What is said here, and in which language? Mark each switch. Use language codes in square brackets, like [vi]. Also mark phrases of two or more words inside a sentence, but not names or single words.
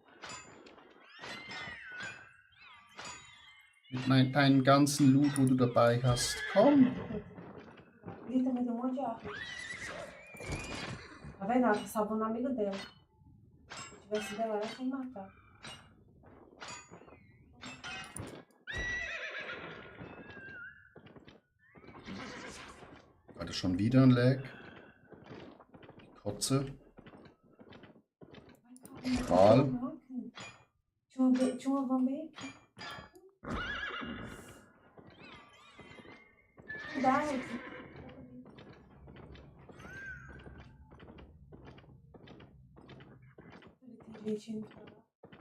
[de] Mit deinem ganzen Loot, wo du dabei hast. Komm. [pt] Ele também tem um monte de arma. Tá vendo? Ela tá salvando o amigo dela. Se eu tivesse dela, ela ia matar. [de] Hatte schon wieder ein Lag. Kotze. Strahl. [pt] Tinha uma van bem aqui. Cuidado. Tem gente indo pra lá.